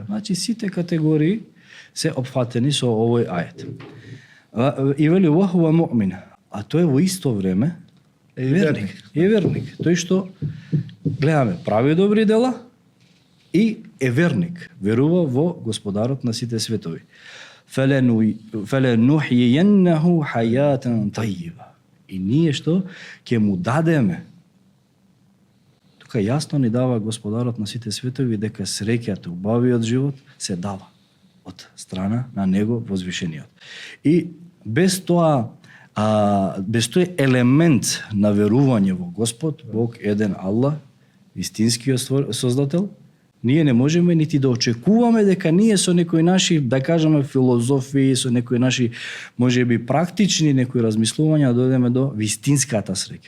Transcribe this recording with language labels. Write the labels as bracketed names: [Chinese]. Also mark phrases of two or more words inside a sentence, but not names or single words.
[Macedonian] Значи сите категории се опфатени со овој ајет. И вели [Arabic] وهو مؤمن, [Macedonian] а тој во исто време И верник. Е верник. Тој што гледаме прави добри дела и е верник. Верува во Господарот на сите светови. [Arabic] فَلَنُحْيِيَنَّهُ حَيَاتًا طَيِّبًا. [Macedonian] И ние што ќе му дадеме. Тука јасно ни дава Господарот на сите светови дека среќата, убавиот живот се дава од страна на Него возвишениот. И без тоа без тој елемент на верување во Господ, Бог еден Аллах, вистинскиот создател, ние не можеме нити да очекуваме дека ние со некои наши, да кажеме, филозофии, со некои наши, можеби практични некои размислувања да дојдеме до вистинската среќа.